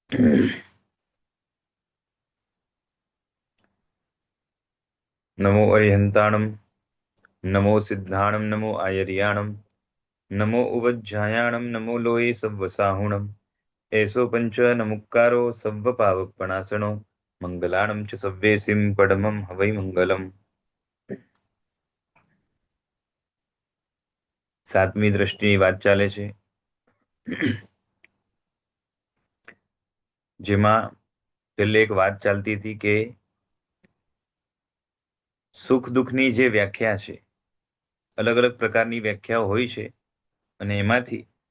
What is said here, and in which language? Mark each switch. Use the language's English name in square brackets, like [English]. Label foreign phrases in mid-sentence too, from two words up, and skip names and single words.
[Prakrit languages] नमो अरिहंताणं, नमो सिद्धाणं, नमो आयर्याणं, नमो उवज्झायाणं, नमो लोये सव्वसाहुणं, एषो पंच नमुक्कारो सव्वपावपणासनो, मंगलाणं च सव्येसिं परमं हवै मंगलम्। [Gujarati] સાતમી દ્રષ્ટિની વાત ચાલે છે, જેમાં છેલ્લે એક વાત ચાલતી હતી કે સુખ દુઃખની જે વ્યાખ્યા છે, અલગ અલગ પ્રકારની વ્યાખ્યાઓ હોય છે, અને એમાંથી